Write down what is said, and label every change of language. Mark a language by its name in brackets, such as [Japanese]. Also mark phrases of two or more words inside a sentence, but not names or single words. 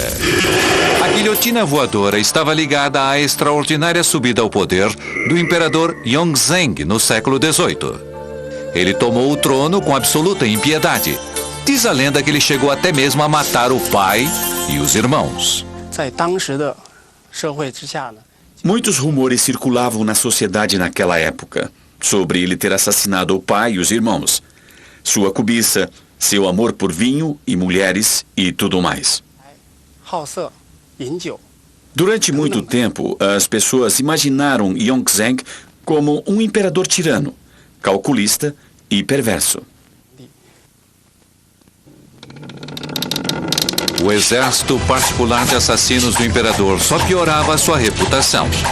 [Portuguese] A guilhotina voadora estava ligada à extraordinária subida ao poder do imperador Yongzheng no século XVIII. Ele tomou o trono com absoluta impiedade. Diz a lenda que ele chegou até mesmo a matar o pai e os irmãos. [Chinese] 在当时的社会之下呢， [Portuguese] Muitos rumores circulavam na sociedade naquela época sobre ele ter assassinado o pai e os irmãos, sua cobiça, seu amor por vinho e mulheres e tudo mais. [Chinese] 好色、饮酒， [Portuguese] Durante muito tempo, as pessoas imaginaram Yongzheng como um imperador tirano, calculista e perverso. O exército particular de assassinos do imperador só piorava sua reputação.